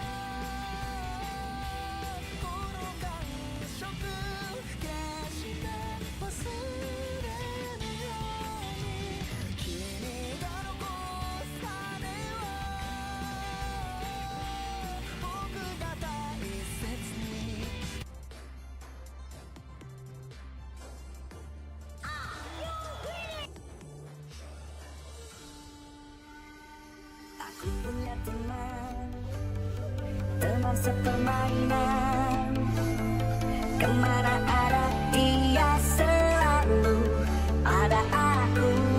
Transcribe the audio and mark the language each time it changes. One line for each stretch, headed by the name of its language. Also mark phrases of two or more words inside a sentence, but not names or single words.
Japanese: この感触決して忘れぬように君が残す種は僕が大切に
Indonesian: Aku punya teman sepermainan. Kemana ada dia selalu ada aku.